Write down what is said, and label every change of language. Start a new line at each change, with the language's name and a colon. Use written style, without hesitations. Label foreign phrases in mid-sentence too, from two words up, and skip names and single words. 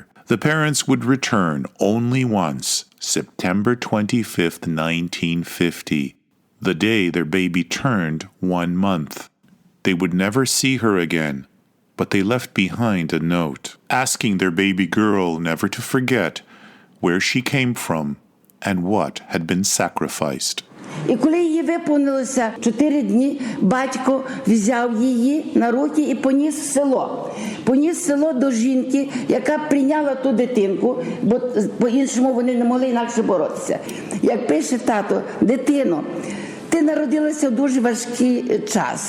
English: The parents would return only once, September 25th, 1950, the day their baby turned 1 month. They would never see her again, but they left behind a note, asking their baby girl never to forget where she came from and what had been sacrificed.
Ukrainian: І коли їй виповнилося 4 дні, батько взяв її на руки і поніс в село. Поніс в село до жінки, яка прийняла ту дитинку, бо по-іншому вони не могли інакше боротися. Як пише тато: дитино, ти народилася в дуже важкий час.